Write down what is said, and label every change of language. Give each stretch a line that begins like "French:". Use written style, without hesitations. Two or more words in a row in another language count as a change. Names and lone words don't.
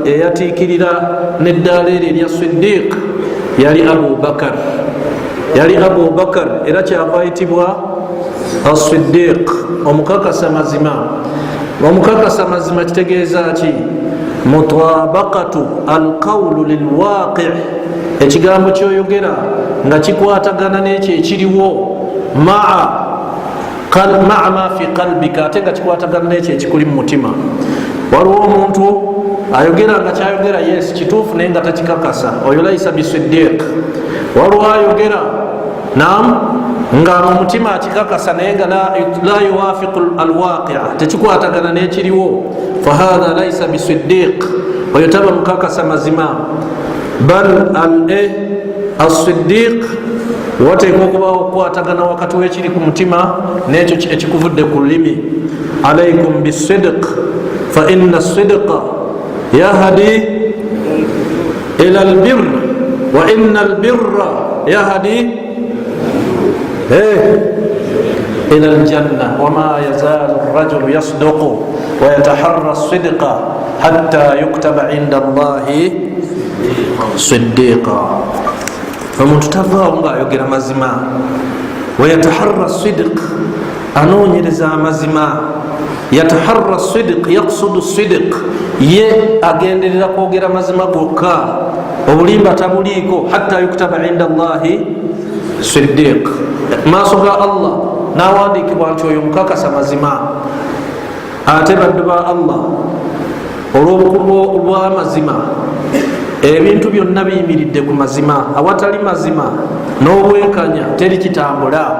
Ganda: Eyatiikirira n'eddaala eryo erya Siddiq yali Abu Bakar, era kyava ayitibwa As-Siddiq, omukakasa mazima. Omukakasa mazima kitegeeza ki?
Arabic: مطابقة القول للواقع',
Ganda: ekigambo kyoyogera nga kikwatagana n'ekyo ekiriwo,
Arabic: مع ما في قلبك,
Ganda: ate nga kikwatagana n'ekyo ekikuli mu mutima. Waliwo omuntu ayogera nga kyayogera yes kituufu naye nga takikakasa, oyo
Arabic: ليس بصديق.
Ganda: Waliwo ayogera naam nga mu mutima akikakasa naye nga
Arabic: لا يوافق الواقع,
Ganda: tekikwatagana n'ekiriwo.
Arabic: فهذا ليس بصديق,
Ganda: oyo taba mukakasa mazima.
Arabic: بل الصديق
Ganda: wateekwa okubawo okukwatagana wakati w'ekiri ku mutima n'ekyo ekikuvudde ku lulimi.
Arabic: عليكم بالصدق فإن الصدق يهدي إلى البر وإن البر يهدي إلى الجنة وما يزال الرجل يصدق ويتحرى الصدق حتى يكتب عند الله صديقا.
Ganda: Omuntu tavaawo nga ayogera mazima.
Arabic: ويتحرى الصدق,
Ganda: anoonyereza amazima.
Arabic: يتحرى الصدق يقصد الصدق,
Ganda: ye agenderera kwogera mazima gokka, obulimba tabuliiko.
Arabic: حتى يكتب عند الله صديق,
Ganda: maaso ga Allah nawandiikibwa nti oyo mukakasa mazima. Ate baddu ba Allah olw'obukulu bw'amazima, ebintu byonna biyimiridde ku mazima. Awatali mazima n'obwenkanya teri kitambula.